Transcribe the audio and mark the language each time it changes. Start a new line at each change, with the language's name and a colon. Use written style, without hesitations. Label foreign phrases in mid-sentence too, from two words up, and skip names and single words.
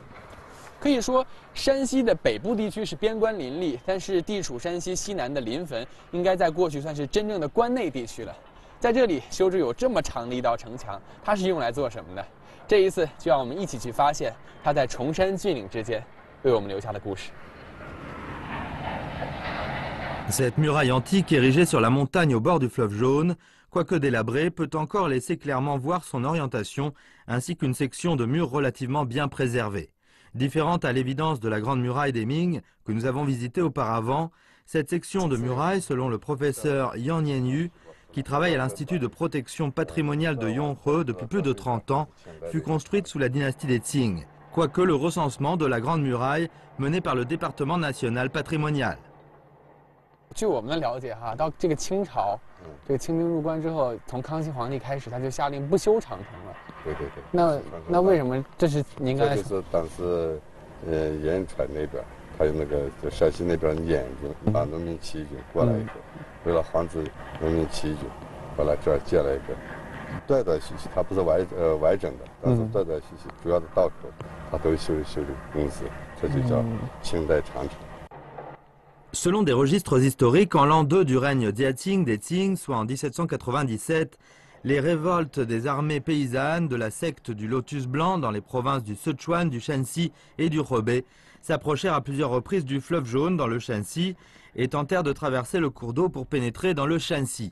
Chinese: 可以说，山西的北部地区是边关林立，但是地处山西西南的临汾，应该在过去算是真正的关内地区了。在这里修筑有这么长的一道城墙，它是用来做什么的？这一次就让我们一起去发现它在崇山峻岭之间为我们留下的故事。
French: Cette muraille antique érigée sur la montagne au bord du fleuve jaune, quoique délabrée, peut encore laisser clairement voir son orientation, ainsi qu'une section de mur relativement bien préservée. Différente à l'évidence de la grande muraille des Ming que nous avons visitée auparavant, cette section de muraille, selon le professeur Yang Nianyu, qui travaille à l'Institut de protection patrimoniale de Yonghe depuis plus de 30 ans, fut construite sous la dynastie des Qing, quoique le recensement de la Grande Muraille mené par le département national patrimonial.
Chinese: 据我们的了解哈，到这个清朝，这个清兵入关之后，从康熙皇帝开始，他就下令不修长城了。对。那为什么？这是您刚才这就是当时，延川那边，还有那个就陕西那边捻军把农民起义军过来以后。为了防止农民起义军，后来这儿建了一个断断续续，它不是完整的，但是断断续续，主要的道口它都修理公司，这就叫清代长城。
French: Selon des registres historiques, en l'an 2 du règne Diaqing des Qing, soit en 1797, les révoltes des armées paysannes de la secte du Lotus Blanc dans les provinces du Sichuan, du Shanxi et du Hebei s'approchèrent à plusieurs reprises du fleuve jaune dans le Shanxi et tentèrent de traverser le cours d'eau pour pénétrer dans le Shanxi.